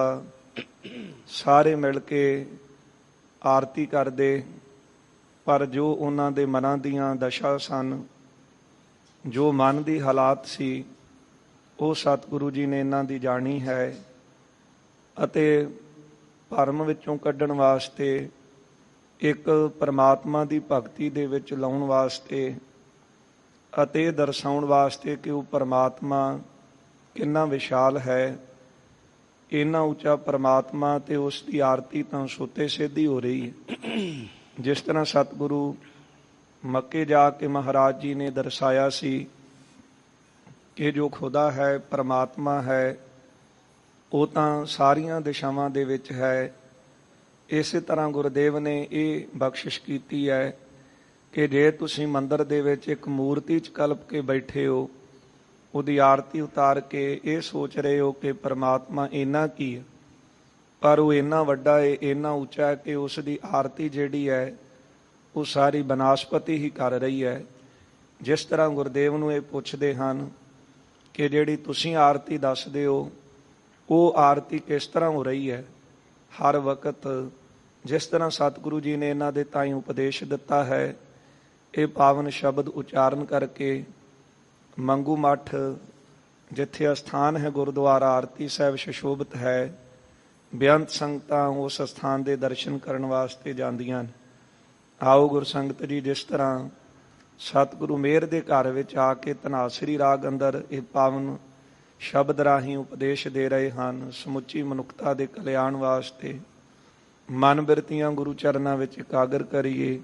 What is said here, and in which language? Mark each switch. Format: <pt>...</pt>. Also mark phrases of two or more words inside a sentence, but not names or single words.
<pa>ਸਾਰੇ ਮਿਲ ਕੇ ਆਰਤੀ ਕਰਦੇ, ਪਰ ਜੋ ਉਨ੍ਹਾਂ ਦੇ ਮਨਾਂ ਦੀਆਂ ਦਸ਼ਾ ਸਨ, ਜੋ ਮਨ ਦੀ ਹਾਲਾਤ ਸੀ, ਵੋ ਸਤਿਗੁਰੂ ਜੀ ਨੇ ਇਨ੍ਹਾਂ ਦੀ ਜਾਣੀ ਹੈ। ਅਤੇ ਭਰਮ ਵਿਚੋਂ ਕੱਢਣ ਵਾਸਤੇ, ਏਕ ਪਰਮਾਤਮਾ ਦੀ ਭਗਤੀ ਦੇ ਵਿਚ ਲਾਉਣ ਵਾਸਤੇ ਅਤੇ ਦਰਸਾਉਣ ਵਾਸਤੇ ਕਿ ਉਹ ਪਰਮਾਤਮਾ ਕਿੰਨਾ ਵਿਸ਼ਾਲ ਹੈ। ਇੰਨਾ ਉੱਚਾ ਪਰਮਾਤਮਾ ਤੇ ਉਸ ਦੀ ਆਰਤੀ ਤਾਂ ਸੁੱਤੇ ਸਿੱਧੀ ਹੋ ਰਹੀ ਹੈ। ਜਿਸ ਤਰ੍ਹਾਂ ਸਤਿਗੁਰੂ ਮੱਕੇ ਜਾ ਕੇ ਮਹਾਰਾਜ ਜੀ ਨੇ ਦਰਸਾਇਆ ਸੀ ਕਿ ਜੋ ਖੁਦਾ ਹੈ ਪਰਮਾਤਮਾ ਹੈ, ਉਹ ਤਾਂ ਸਾਰੀਆਂ ਦਿਸ਼ਾਵਾਂ ਦੇ ਵਿੱਚ ਹੈ। ਇਸੇ ਤਰ੍ਹਾਂ ਗੁਰਦੇਵ ਨੇ ਇਹ ਬਖਸ਼ਿਸ਼ ਕੀਤੀ ਹੈ ਕਿ ਜੇ ਤੁਸੀਂ ਮੰਦਰ ਦੇ ਵਿਚ ਏਕ ਮੂਰਤੀ ਚ ਕਲਪ ਕੇ ਬੈਠੇ ਹੋ, ਉਹਦੀ ਆਰਤੀ ਉਤਾਰ ਕੇ ਯੇ ਸੋਚ ਰਹੇ ਹੋ ਕਿ ਪਰਮਾਤਮਾ ਇੰਨਾ ਕੀ ਹੈ, ਪਰ ਵੋ ਇੰਨਾ ਵੱਡਾ ਹੈ, ਇੰਨਾ ਉੱਚਾ ਹੈ ਕਿ ਉਸਕੀ ਆਰਤੀ ਜਿਹੜੀ ਹੈ ਵੋ ਸਾਰੀ ਬਨਸਪਤੀ ਹੀ ਕਰ ਰਹੀ ਹੈ। ਜਿਸ ਤਰ੍ਹਾਂ ਗੁਰਦੇਵ ਨੂੰ ਯੇ ਪੁੱਛਦੇ ਹਨ ਕਿ ਜਿਹੜੀ ਤੁਸੀਂ ਆਰਤੀ ਦੱਸਦੇ ਹੋ, ਵੋ ਆਰਤੀ ਕਿਸ ਤਰ੍ਹਾਂ ਹੋ ਰਹੀ ਹੈ। ਹਰ ਵਕਤ ਜਿਸ ਤਰ੍ਹਾਂ ਸਤਿਗੁਰੂ ਜੀ ਨੇ ਇਨ੍ਹਾਂ ਦੇ ਤਾਈਂ ਉਪਦੇਸ਼ ਦਿੱਤਾ ਹੈ, ਯੇ ਪਾਵਨ ਸ਼ਬਦ ਉਚਾਰਣ ਕਰਕੇ ਮੰਗੂ ਮਠ ਜਿੱਥੇ ਅਸਥਾਨ ਹੈ ਗੁਰਦੁਆਰਾ ਆਰਤੀ ਸਾਹਿਬ ਸੁਸ਼ੋਭਿਤ ਹੈ, ਬੇਅੰਤ ਸੰਗਤਾਂ ਉਸ ਸਥਾਨ ਦੇ ਦਰਸ਼ਨ ਕਰਨ ਵਾਸਤੇ ਜਾਂਦੀਆਂ ਨੇ। ਆਓ ਗੁਰਸੰਗਤ ਜੀ, ਜਿਸ ਤਰ੍ਹਾਂ ਸਤਿਗੁਰੂ ਮਿਹਰ ਦੇ ਘਰ ਵਿੱਚ ਆ ਕੇ ਧਨਾਸਰੀ ਰਾਗ ਅੰਦਰ ਇਹ ਪਾਵਨ ਸ਼ਬਦ ਰਾਹੀਂ ਉਪਦੇਸ਼ ਦੇ ਰਹੇ ਹਨ, ਸਮੁੱਚੀ ਮਨੁੱਖਤਾ ਦੇ ਕਲਿਆਣ ਵਾਸਤੇ ਮਨ ਬਿਰਤੀਆਂ ਗੁਰੂ ਚਰਨਾਂ ਵਿੱਚ ਇਕਾਗਰ ਕਰੀਏ।</pa>